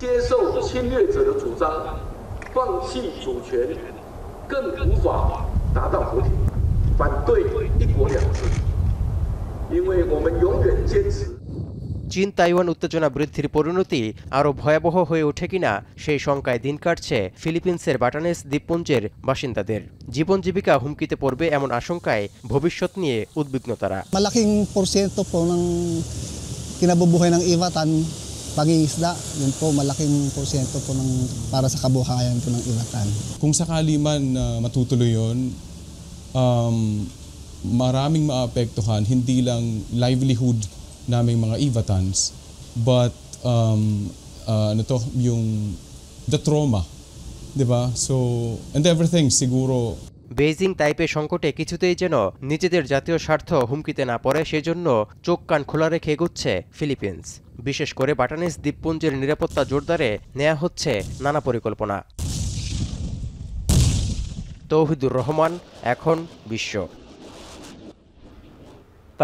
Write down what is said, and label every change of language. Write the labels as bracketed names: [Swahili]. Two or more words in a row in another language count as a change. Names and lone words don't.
[Bangla] চীন তাইওয়ান উত্তেজনা বৃদ্ধির পরিণতি আরও ভয়াবহ হয়ে ওঠে কিনা সেই শঙ্কায় দিন কাটছে ফিলিপিন্সের বাটানেস দ্বীপপুঞ্জের বাসিন্দাদের। জীবন জীবিকা হুমকিতে পড়বে এমন আশঙ্কায় ভবিষ্যৎ নিয়ে উদ্বিগ্ন তারা। [Filipino] Malaking porsyento po ng kinabubuhay ng Ivatan pag-iisda, yun po malaking porsyento po ng para sa kabuhayan po ng Ivatan. Kung sakali man matutuloy yun, maraming maapektuhan, hindi lang livelihood naming mga Ivatans, but ano to, yung [English] the trauma, [Filipino] di ba? [English] So, and everything siguro. [Bangla] বেইজিং তাইপে সংকটে কিছুতেই যেন নিজেদের জাতীয় স্বার্থ হুমকিতে না পড়ে সেজন্য চোখ কান খোলা রেখে এগোচ্ছে ফিলিপিন্স। বিশেষ করে বাটানেস দ্বীপপুঞ্জের নিরাপত্তা জোরদারে নেওয়া হচ্ছে নানা পরিকল্পনা। তৌহিদুর রহমান, এখন বিশ্ব।